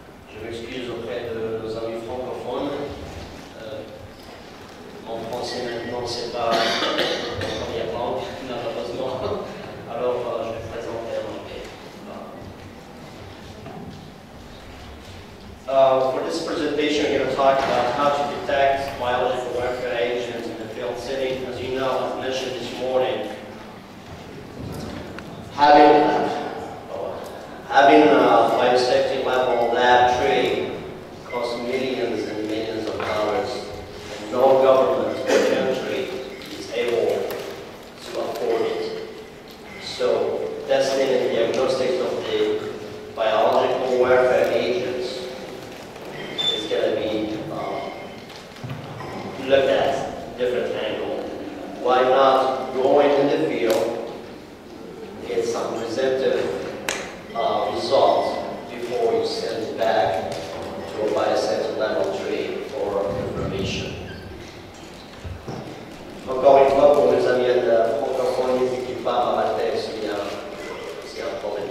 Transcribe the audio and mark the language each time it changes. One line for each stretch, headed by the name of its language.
French: Je m'excuse auprès de nos amis francophones. Mon français maintenant, c'est pas ma première langue, malheureusement. Alors, je vais présenter en anglais.
English: For this presentation, we're going to talk about how to detect biological warfare agents in the field setting. As you know, as mentioned this morning, having a biosafety level lab tree costs millions and millions of dollars, and no government or country is able to afford it. So testing and diagnostics of the biological warfare agents is going to be looked at different angle. Why not go into the field, get some presumptive results before you send it back to a biosafety laboratory for information.
French: Encore une fois, pour mes amis de francophones, n'hésitez pas à m'arrêter s'il y a un problème.